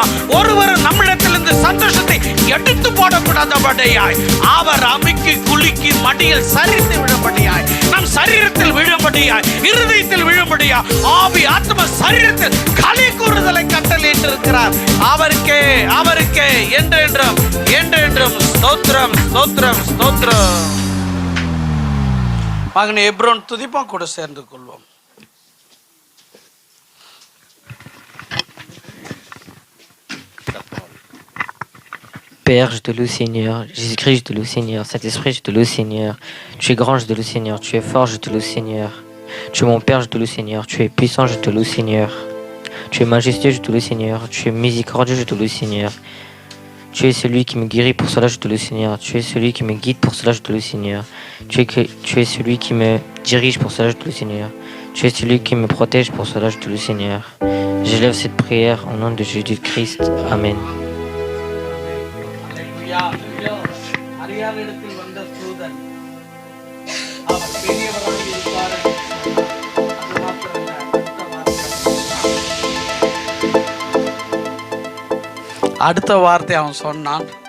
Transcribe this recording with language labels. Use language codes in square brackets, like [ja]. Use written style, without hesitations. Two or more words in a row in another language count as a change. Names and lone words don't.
[ta] ஒருவரும் நம்மிடத்திலிருந்து சந்தோஷத்தை எடுத்து போடக்கூடாதபடியாய் அவர் அமுக்கி குலுக்கி மடியில் சரிந்து விழும்படியாய், நம் சரீரத்தில் விழும்படியாய், இருதயத்தில் விழும்படியாய், ஆவி ஆத்ம சரீரத்தில் களி கூறுதலை கட்டளையிட்டிருக்கிறார். அவருக்கே அவருக்கே என்றென்றும் என்றென்றும் ஸ்தோத்திரம் ஸ்தோத்திரம் ஸ்தோத்திரம். மகனே எப்ரோன் துதிப்போம், கூட சேர்ந்து கொள்வோம். [fr] Père, je te loue Seigneur, Jésus-Christ, je te loue Seigneur, Saint-Esprit, je te loue Seigneur, tu es grand, je te loue Seigneur, tu es fort, je te loue Seigneur, tu es mon Père, je te loue Seigneur, tu es puissant, je te loue Seigneur, tu es majestueux, je te loue Seigneur, tu es miséricordieux, je te loue Seigneur, tu es celui qui me guérit, pour cela je te loue Seigneur, tu es celui qui me guide, pour cela je te loue Seigneur, tu es celui qui me dirige, pour cela je te loue Seigneur, tu es celui qui me protège, pour cela je te loue Seigneur. J'élève cette prière au nom de Jésus-Christ, Amen. [ta] அரியானிடத்தில் வந்த தூதன் அவர் பெரியவராக இருப்பார். அது மாத்திரமல்ல, அடுத்த வார்த்தை அவன் சொன்னான்.